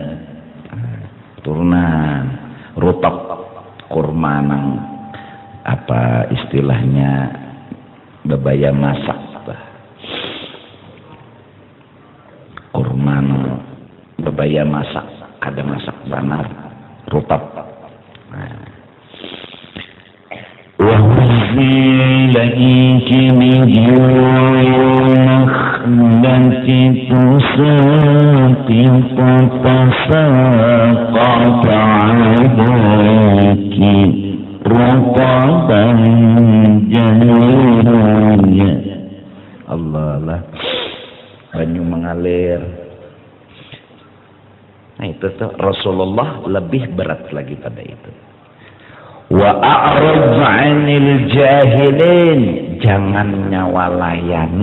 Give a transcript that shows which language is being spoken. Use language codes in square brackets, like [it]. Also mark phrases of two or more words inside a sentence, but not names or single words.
[bjn] Turunan rutab kurma nang apa istilahnya bebaya masak kurma nang bebaya masak ada masak banar rutab. [ar] وَهُزِّي إِلَيْكِ بِجُذْعِ النَّخْلَةِ تُسَاقِطْ تَسَاقَطْ عَلَيْكِ رُطَبًا جَنِيًّا. [bjn] Allah lah, banyu mengalir. Nah itu tuh Rasulullah lebih berat lagi pada itu. [ar] وأعرض عن الجاهلين, [bjn] jangan nyawalayani.